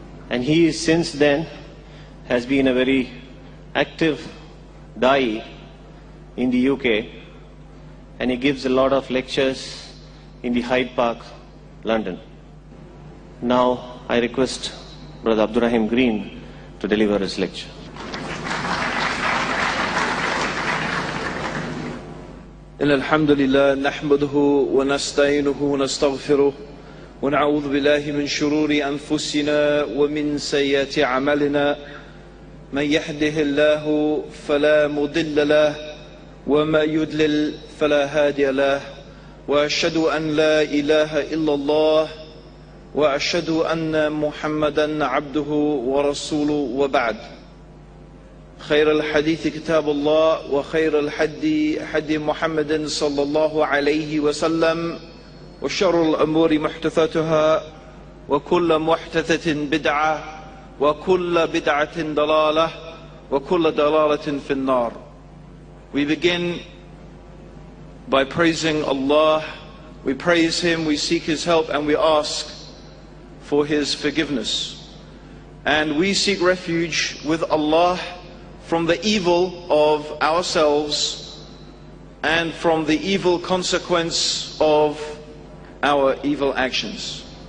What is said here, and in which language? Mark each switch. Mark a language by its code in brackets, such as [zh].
[en] And he since then has been a very active da'i in the UK, and he gives a lot of lectures in the Hyde Park, London. Now I request Brother Abdul Raheem Green to deliver his lecture. [ar] إن الحمد لله نحمده ونستعينه ونستغفره ونعوذ بالله من شرور أنفسنا ومن سيئات أعمالنا من يهده الله فلا مضل له وما يضلل فلا هادي له وأشهد أن لا إله إلا الله وأشهد أن محمدا عبده ورسوله وبعد خير الحديث كتاب الله وخير الحدي حدي محمد صلى الله عليه وسلم وشر الأمور محدثاتها وكل محدثة بدعة وكل بدعة ضلالة وكل ضلالة في النار. [en] We begin by praising Allah. We praise Him, we seek His help, and we ask for His forgiveness. And we seek refuge with Allah from the evil of ourselves and from the evil consequence of our evil actions.